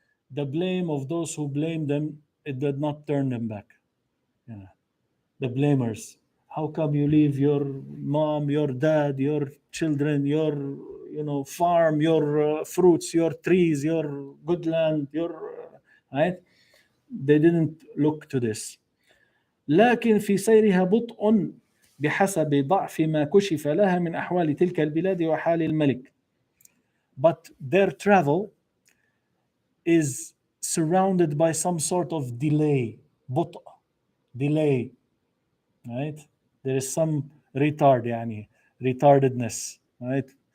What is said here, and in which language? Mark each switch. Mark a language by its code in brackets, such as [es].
[en] The blame of those who blame them, it did not turn them back. Yeah. The blamers. How come you leave your mom, your dad, your children, your farm, your fruits, your trees, your good land, your right. They didn't look to this. [ar] لكن في سيرها بطء بحسب ضعف ما كشف لها من أحوال تلك البلاد وحال الملك. [en] But their travel is surrounded by some sort of delay. بطء, delay, right? There is some retard, يعني retardedness, right?